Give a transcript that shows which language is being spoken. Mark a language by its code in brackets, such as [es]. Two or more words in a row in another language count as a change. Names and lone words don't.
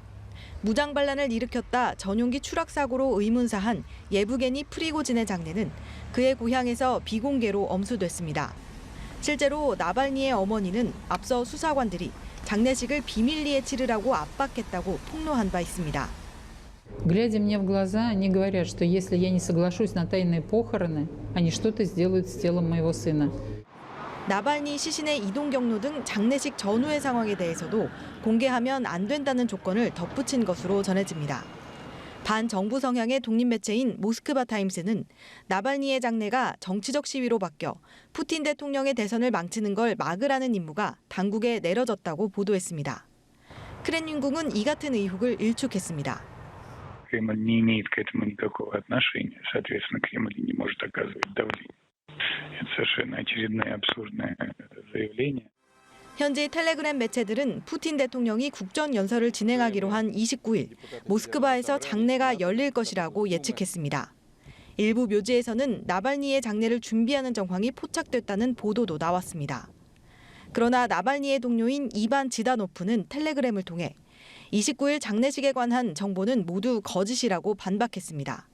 [ko] 무장 반란을 일으켰다 전용기 추락 사고로 의문사한 예부게니 프리고진의 장례는 그의 고향에서 비공개로 엄수됐습니다. 실제로 나발니의 어머니는 앞서 수사관들이 장례식을 비밀리에 치르라고 압박했다고 폭로한 바 있습니다. [ru] Глядя мне в глаза, они говорят, что если я не соглашусь на тайные похороны, они что-то сделают с телом моего сына. [ko] 나발니 시신의 이동 경로 등 장례식 전후의 상황에 대해서도 공개하면 안 된다는 조건을 덧붙인 것으로 전해집니다. 반정부 성향의 독립매체인 모스크바 타임스는 나발니의 장례가 정치적 시위로 바뀌어 푸틴 대통령의 대선을 망치는 걸 막으라는 임무가 당국에 내려졌다고 보도했습니다. 크렘린궁은 이 같은 의혹을 일축했습니다. [ru] Кремль не имеет к этому никакого отношения, соответственно, Кремль не может оказывать давление. Это совершенно очередное абсурдное заявление. [ko] 현지 텔레그램 매체들은 푸틴 대통령이 국정연설을 진행하기로 한 29일 모스크바에서 장례가 열릴 것이라고 예측했습니다. 일부 묘지에서는 나발니의 장례를 준비하는 정황이 포착됐다는 보도도 나왔습니다. 그러나 나발니의 동료인 이반 지다노프는 텔레그램을 통해 29일 장례식에 관한 정보는 모두 거짓이라고 반박했습니다.